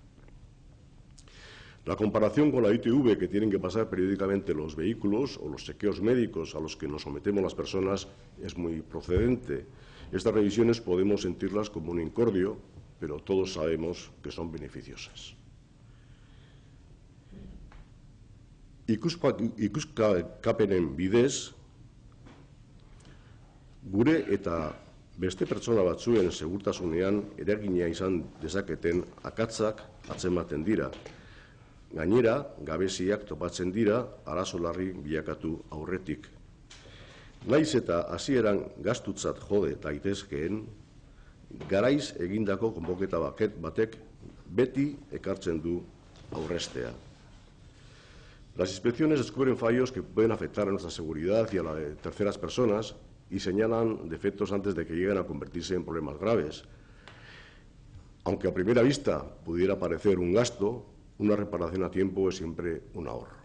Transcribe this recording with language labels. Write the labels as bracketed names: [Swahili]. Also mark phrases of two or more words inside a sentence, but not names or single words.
[Spanish] La comparación con la ITV que tienen que pasar periódicamente los vehículos o los chequeos médicos a los que nos sometemos las personas es muy procedente. Estas revisiones podemos sentirlas como un incordio, pero todos sabemos que son beneficiosas. [Basque] Ikuskapenen bidez, gure eta beste pertsona batzuen segurtasunean eragina izan dezaketen akatsak atzematen dira. Gainera, gabeziak topatzen dira arazo larri bilakatu aurretik. Naiz eta hasieran gastutzat jode daitezkeen, garaiz egindako konpoketa batek beti ekartzen du aurrestea. [Spanish] Las inspecciones descubren fallos que pueden afectar a nuestra seguridad y a la de terceras personas y señalan defectos antes de que lleguen a convertirse en problemas graves. Aunque a primera vista pudiera parecer un gasto, una reparación a tiempo es siempre un ahorro.